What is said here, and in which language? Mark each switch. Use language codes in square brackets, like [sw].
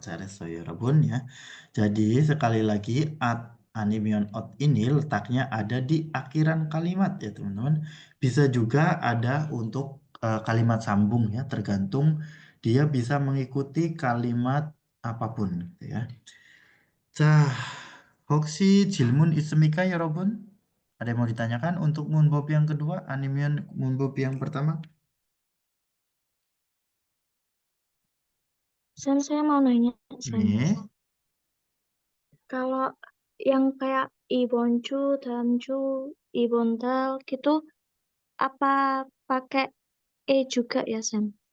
[ko] 잘했어요, 여러분 [id] ya. Jadi sekali lagi animion ot ini letaknya ada di akhiran kalimat ya teman-teman. Bisa juga ada untuk kalimat sambung ya, tergantung dia bisa mengikuti kalimat apapun gitu ya. [ko] 자, 혹시 질문 있습니까, 여러분? [id] Ada yang mau ditanyakan untuk Moonbob yang kedua, animion Moonbob yang pertama? Sam, saya mau nanya, Sam. Nih, Kalau yang kayak Iboncu, Dancu, Ibontal gitu, apa pakai E juga ya, Sam?